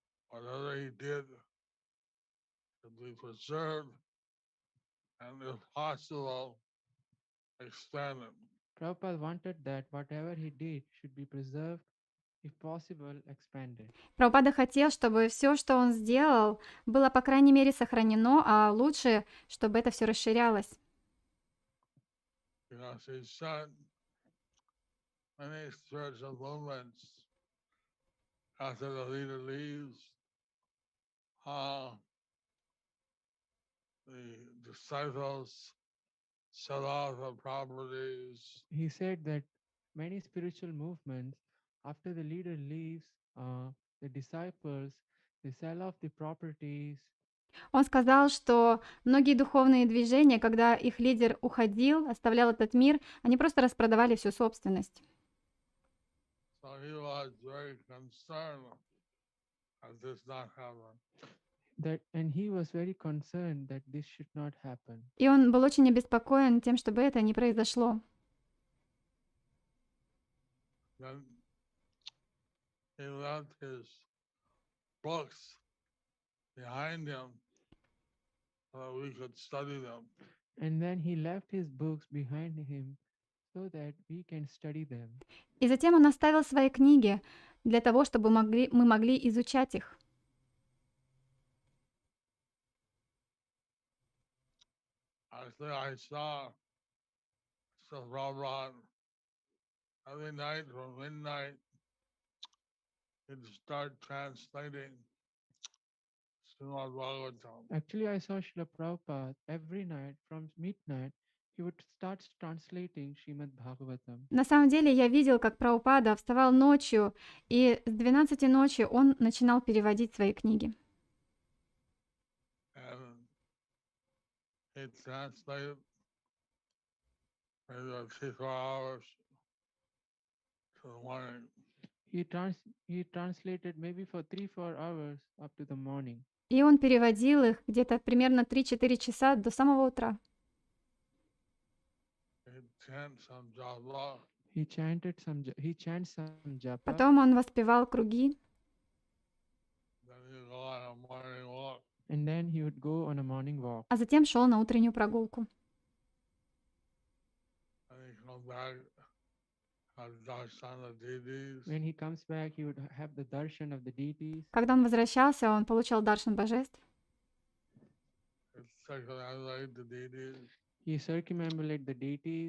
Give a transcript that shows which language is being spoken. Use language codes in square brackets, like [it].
[en] whatever he did to be preserved and, if possible, extended. Prabhupada wanted that whatever he did should be preserved, if possible, expanded. [ru] Прабхупада хотел, чтобы все, что он сделал, было, по крайней мере, сохранено, а лучше, чтобы это все расширялось. [en] Because he said many spiritual movements after the leader leaves, the disciples sell off their properties, He said that many spiritual movements, after the leader leaves, the disciples, they sell off the properties. [ru] Он сказал, что многие духовные движения, когда их лидер уходил, оставлял этот мир, они просто распродавали всю собственность. [en] so he was very concerned that this not happen. And he was very concerned that this should not happen. [ru] И он был очень обеспокоен тем, чтобы это не произошло. [en] Then he left his books behind him so that we could study them. And then he left his books behind him so that we can study them. [ru] И затем он оставил свои книги для того, чтобы мы могли изучать их. [en] Actually, I saw Prabhupada every night from midnight. He'd start translating Srimad Bhagavatam. Actually, I saw Srila Prabhupada every night from midnight. He would start translating Srimad Bhagavatam. [ru] На самом деле я видел, как Прабхупада вставал ночью, и с 12 ночи он начинал переводить свои книги. [en] And he translated maybe about 3-4 hours to the morning. He translated maybe for 3-4 hours up to the morning. [ru] И он переводил их где-то примерно 3-4 часа до самого утра. [en] He'd chant some japa, He chants some japa. [ru] Потом он воспевал круги, [en] then he'd go on a morning walk. And then he would go on a morning walk. [ru] а затем шел на утреннюю прогулку. [en] And he'd come back, have darshan of deities. When he comes back, he would have the darshan of the deities. [ru] Когда он возвращался, он получал даршан божеств. [en] He'd circumambulate the deities. He circumambulate the deities.